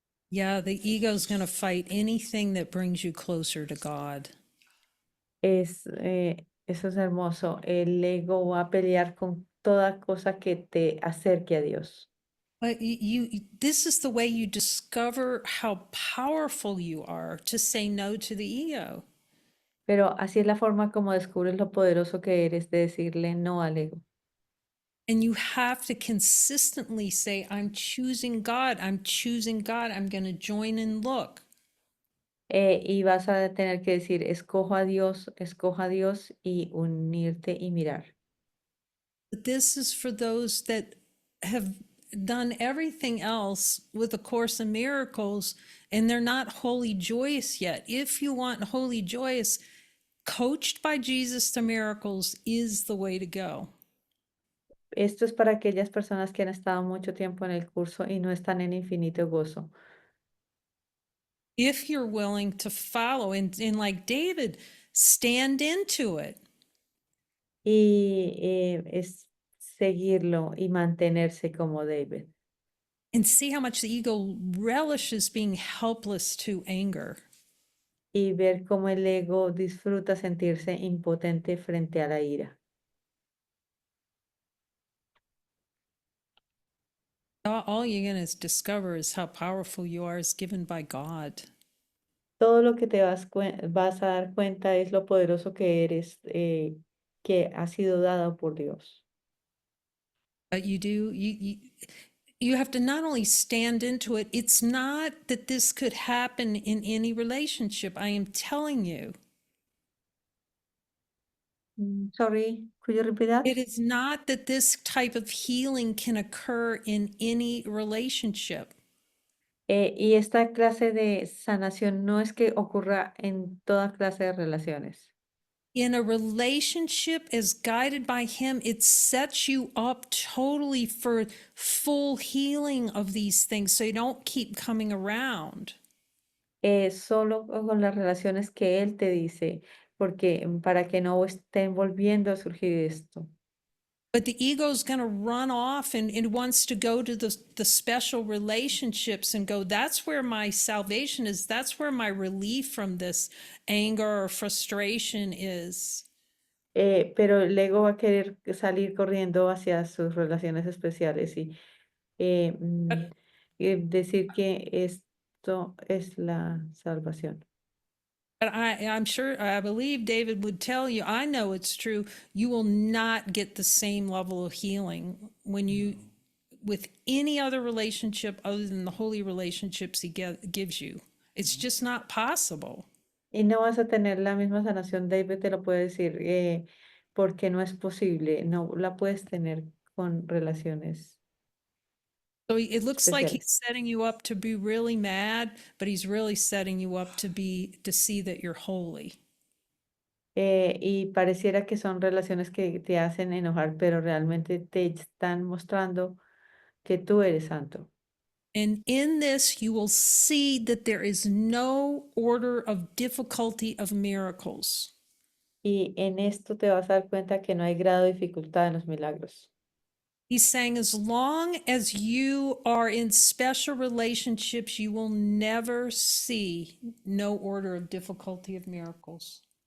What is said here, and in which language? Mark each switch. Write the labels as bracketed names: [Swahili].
[English] Yeah, the ego's going to fight anything that brings you closer to God. [Spanish] Eso es hermoso. El ego va a pelear con toda cosa que te acerque a Dios. [English] But this is the way you discover how powerful you are to say no to the ego. [Spanish] Pero así es la forma como descubres lo poderoso que eres de decirle no al ego. [English] And you have to consistently say, I'm choosing God. I'm choosing God. I'm going to join and look. [Spanish] Y vas a tener que decir, escoja a Dios y unirte y mirar. [English] But this is for those that have done everything else with A Course in Miracles, and they're not wholly joyous yet. If you want wholly joyous, coached by Jesus to miracles is the way to go. [Spanish] Esto es para aquellas personas que han estado mucho tiempo en el curso y no están en infinito gozo. [English] If you're willing to follow and like David, stand into it. [Spanish] Y es seguirlo y mantenerse como David. [English] And see how much the ego relishes being helpless to anger. [Spanish] Y ver cómo el ego disfruta sentirse impotente frente a la ira. [English] All you're going to discover is how powerful you are is given by God. [Spanish] Todo lo que te vas a dar cuenta es lo poderoso que eres, que ha sido dado por Dios. [English] But you have to not only stand into it, it's not that this could happen in any relationship. I am telling you. Sorry, could you repeat that? It is not that this type of healing can occur in any relationship. [Spanish] Y esta clase de sanación no es que ocurra en toda clase de relaciones. [English] In a relationship as guided by Him, it sets you up totally for full healing of these things so you don't keep coming around. [Spanish] Solo con las relaciones que Él te dice, porque para que no estén volviendo a surgir esto. [English] But the ego is going to run off and it wants to go to the special relationships and go, that's where my salvation is. That's where my relief from this anger or frustration is. [Spanish] Pero el ego va a querer salir corriendo hacia sus relaciones especiales y decir que esto es la salvación. [English] But I'm sure, I believe David would tell you, I know it's true, you will not get the same level of healing when you, with any other relationship other than the holy relationships he gives you. It's just not possible. [Spanish] Y no vas a tener la misma sanación, David te lo puede decir, porque no es posible, no la puedes tener con relaciones [English] So it looks like [Spanish] especiales. [English] he's setting you up to be really mad, but he's really setting you up to see that you're holy. [Spanish] Y pareciera que son relaciones que te hacen enojar, pero realmente te están mostrando que tú eres santo. [English] And in this, you will see that there is no order of difficulty of miracles. [Spanish] Y en esto te vas a dar cuenta que no hay grado de dificultad en los milagros. [English] He's saying, as long as you are in special relationships, you will never see no order of difficulty of miracles.